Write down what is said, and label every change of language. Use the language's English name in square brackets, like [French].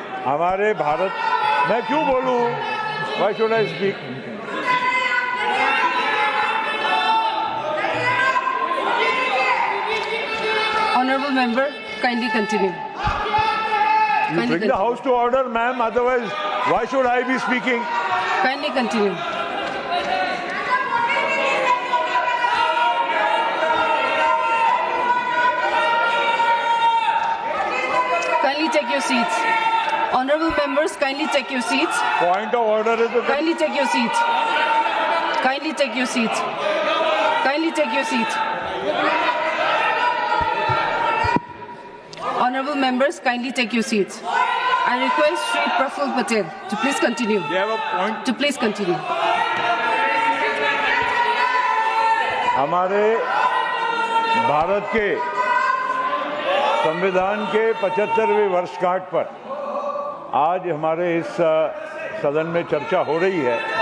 [Hindi] हमारे भारत, मैं क्यों बोलूं? [English] Why should I speak? Honourable member, kindly continue. You bring the house to order, ma'am. Otherwise, why should I be speaking? Kindly continue. Kindly take your seats. Honorable members, kindly take your seats. Point of order is the... Kindly take your seats. Kindly take your seats. Kindly take your seats. Honorable members, kindly take your seats. I request Shri Praful Patel to please continue. You have a point? To please continue. [Hindi] हमारे भारत के संविधान के 75वें वर्षगांठ पर आज हमारे इस सदन में चर्चा हो रही है